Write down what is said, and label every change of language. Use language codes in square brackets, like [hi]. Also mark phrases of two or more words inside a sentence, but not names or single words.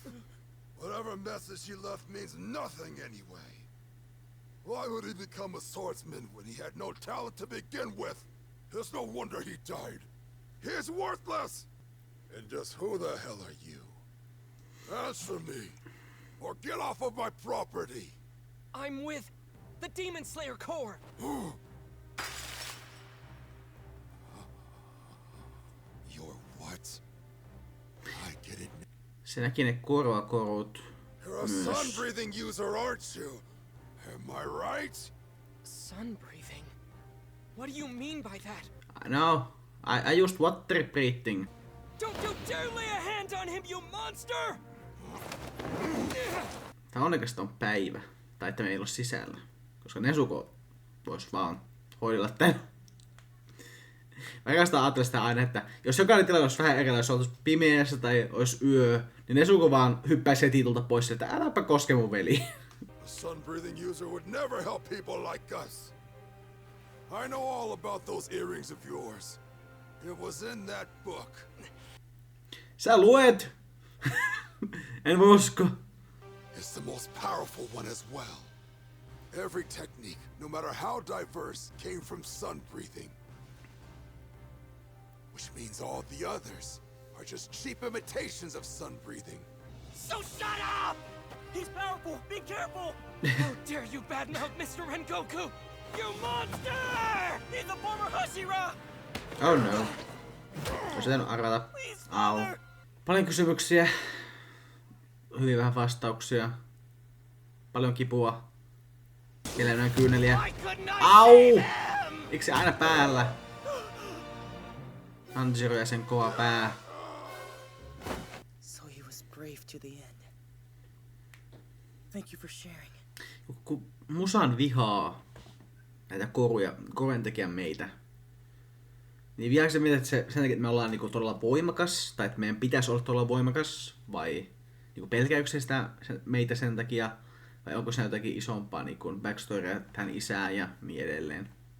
[en] Whatever message he left means nothing anyway. Why would he become a swordsman when he had no talent to begin with? It's no wonder he died. He's worthless! And just who the hell are you? Answer me, or get off of my property! I'm with the Demon Slayer Corps. You're what? I get it. [fi] Se näki ne korvakorut. [en] You're a sun-breathing user, aren't you? Am I right? Sun breathing? What do you mean by that? I know. I used water breathing. Don't you dare lay a hand on him, you monster! [fi] Tää onnekas on päivä. Tai että me ei ole sisällä. Koska Nezuko vois vaan hoidella tän. Mä oikeastaan ajattelen sitä aina, että jos jokainen tilanne olisi vähän erilainen, jos oltais pimeässä tai olisi yö, niin Nezuko vaan hyppäisi heti tulta pois, että äläpä koske mun veli. [en] A sun-breathing user would never help people like us. I know all about those earrings of yours. It was in that book. [fi] Sä luet! En voi usko. [en] It's the most powerful one as well. Every technique, no matter how diverse, came from sun-breathing. Which means all the others are just cheap imitations of sun-breathing. So shut up! He's powerful! Be careful! How dare you badmouth Mr. Rengoku! You monster! He's a former Hashira! Oh no. [fi] Olisi pitänyt arvata. Au. Paljon kysymyksiä. Hyvin vähän vastauksia. Paljon kipua. Siellä on kyyneliä. Au! Miksi se aina päällä? Tanjiro ja sen kova pää. [en] So he was brave to the end. Thank you for sharing. [fi] Kun Musan vihaa näitä korujen tekijän meitä, niin vihaako se meitä, että sen takia, että me ollaan niinku todella voimakas, tai että meidän pitäisi olla todella voimakas, vai niinku pelkääkö se sitä meitä sen takia, vai onko se jotakin isompaa niinku backstorya tähän isään ja niin edelleen.